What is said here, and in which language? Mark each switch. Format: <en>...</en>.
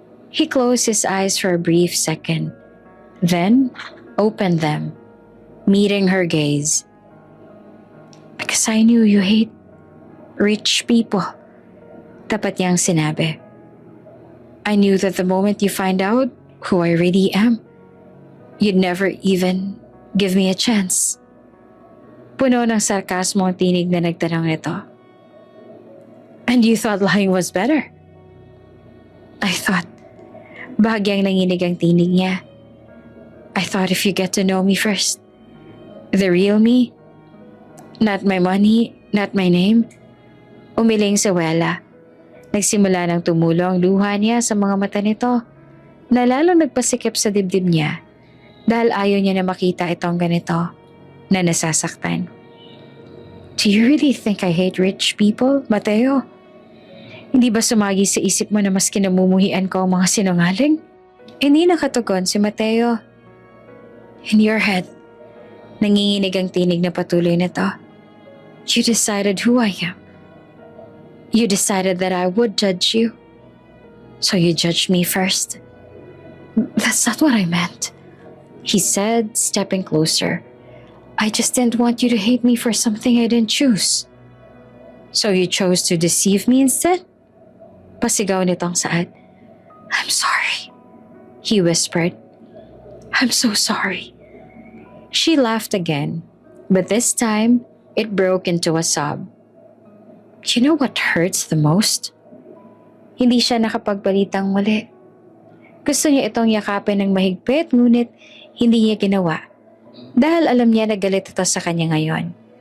<en>He closed his eyes for a brief second, then opened them, meeting her gaze. Because I knew you hate Rich people.</en> <tl>Tapat niyang sinabi.</tl> <en>I knew that the moment you find out who I really am, you'd never even give me a chance.</en> <tl>Puno ng sarkasmo ang tinig na nagtanong nito.</tl> <en>And you thought lying was better? I thought.</en> <tl>Bahagyang nanginig ang tinig niya.</tl> <en>I thought if you get to know me first, the real me, not my money, not my name.</en> <tl>Umiling si Wella. Nagsimula ng tumulo ang luha niya sa mga mata nito na lalong nagpasikip sa dibdib niya dahil ayaw niya na makita itong ganito na nasasaktan.</tl> <en>Do you really think I hate rich people, Mateo?</en> <tl>Hindi ba sumagi sa isip mo na mas kinamumuhian ko ang mga sinungaling? Hindi nakatugon si Mateo.</tl> <en>In your head,</en> <tl>nanginginig ang tinig na patuloy nito.</tl> <en>You decided who I am. You decided that I would judge you. So you judged me first. That's not what I meant, he said, stepping closer. I just didn't want you to hate me for something I didn't choose. So you chose to deceive me instead?</en> <tl>Pasigaw nitong saad.</tl> <en>I'm sorry, he whispered. I'm so sorry. She laughed again, but this time it broke into a sob. You know what hurts the most?</en> <tl>Hindi siya nakapagbalitang muli. Gusto niya itong yakapin ng mahigpit ngunit hindi niya ginawa. Dahil alam niya na galit ito sa kanya ngayon.</tl>